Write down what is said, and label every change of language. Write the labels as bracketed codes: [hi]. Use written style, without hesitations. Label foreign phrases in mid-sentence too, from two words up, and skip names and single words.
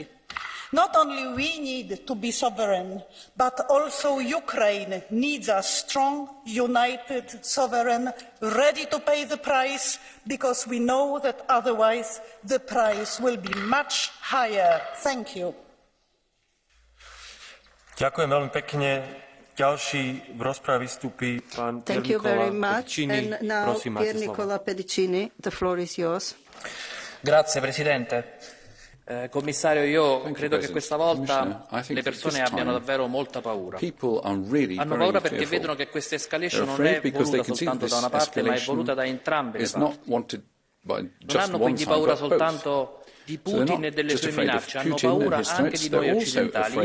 [en] Not only we need to be sovereign, but also Ukraine needs a strong, united, sovereign, ready to pay the price, because we know that otherwise the price will be much higher. Thank you. [sk] Ďakujem veľmi pekne. Ďalší v rozprave vystúpi pán Pier Nicola Pedicini. Prosím, máte slovo. [en] Nicola Pedicini, the floor is yours. [it] Grazie, Presidente. Commissario, io credo che questa volta le persone abbiano davvero molta paura. Hanno paura perché vedono che questa escalation non è voluta soltanto da una parte, ma è voluta da entrambe le parti. Non hanno quindi paura soltanto di Putin e delle sue minacce, hanno paura anche di noi occidentali.